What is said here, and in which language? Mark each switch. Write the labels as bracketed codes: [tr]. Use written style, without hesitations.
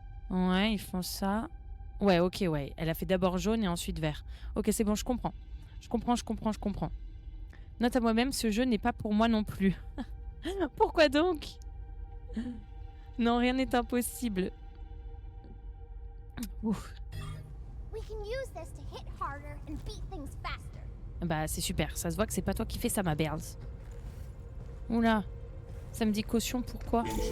[fr] Ouais, ils font ça. Ouais, ok, ouais. Elle a fait d'abord jaune et ensuite vert. Ok, c'est bon, je comprends. Je comprends. Note à moi-même, ce jeu n'est pas pour moi non plus. Pourquoi donc? Non, rien n'est impossible. Ouf. [en] We can use this to hit harder and beat things faster. [fr] Bah, c'est super. Ça se voit que c'est pas toi qui fais ça, ma berle. Oula. Ça me dit caution, pourquoi?